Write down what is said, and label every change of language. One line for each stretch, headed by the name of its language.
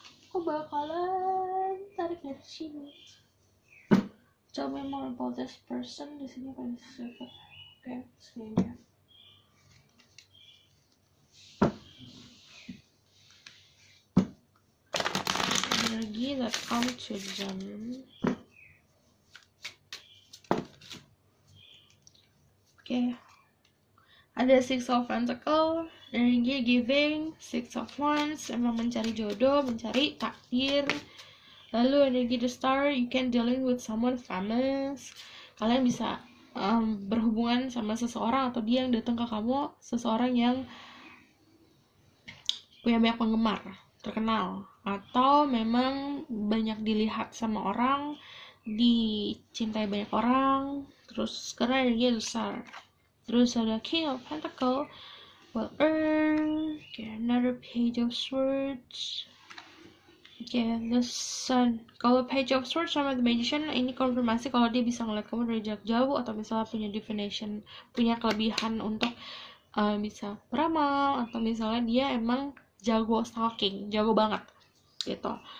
Indonesian: Aku bakalan tarik dari sini.
English: Tell me more about this person.
Indonesian: Di sini kan siapa? Oke, segini.
English: Energy that come to them.
Indonesian: Oke. Ada Six of Pentacles, energi giving. Six of Wands, emang mencari jodoh, mencari takdir. Lalu energi
English: The Star, you can dealing with someone famous.
Indonesian: Kalian bisa berhubungan sama seseorang, atau dia yang datang ke kamu, seseorang yang punya banyak penggemar, terkenal, atau memang banyak dilihat sama orang, dicintai banyak orang. Terus karena energi The Star. Terus ada King of Pentacles,
English: will earn. Okay, another Page of Swords. Okay, the Sun.
Indonesian: Kalau Page of Swords sama The Magician, ini konfirmasi kalau dia bisa ngeliat kamu dari jarak jauh, atau misalnya punya divination, punya kelebihan untuk bisa beramal, atau misalnya dia emang jago stalking, jago banget gitu.